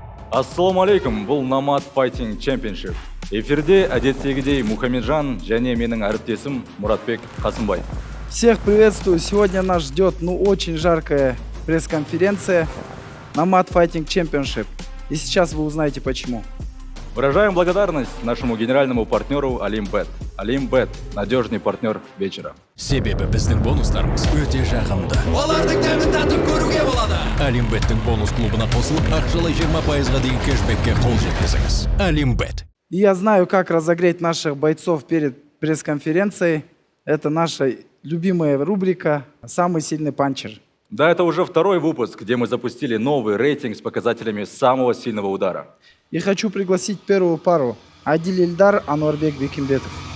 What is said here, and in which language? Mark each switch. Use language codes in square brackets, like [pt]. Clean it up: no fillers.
[kk] Ассаламу алейкум, бұл Nomad Fighting Championship. Эфирде әдеттегідей Мухамеджан және менің әріптесім Мұратбек Қасымбай. [ru] Всех приветствую. Сегодня нас ждет очень жаркая пресс-конференция Nomad Fighting Championship. И сейчас вы узнаете почему. Выражаем благодарность нашему генеральному партнеру Алимбет. Алимбет – надежный партнер вечера. [kk] Себебі біздің бонустарымыз өте жағымды. Олардың дәмін татып көруге болады. Алимбеттің бонус клубына қосылып, ақшалай 20%-ға дейін кэшбэкке қол жеткізіңіз. Алимбет. [ru] И я знаю, как разогреть наших бойцов перед пресс-конференцией. Это наша любимая рубрика «Самый сильный панчер». Да, это уже второй выпуск, где мы запустили новый рейтинг с показателями самого сильного удара. И хочу пригласить первую пару – Адиль Ильдар, Ануарбек Бекимбетов.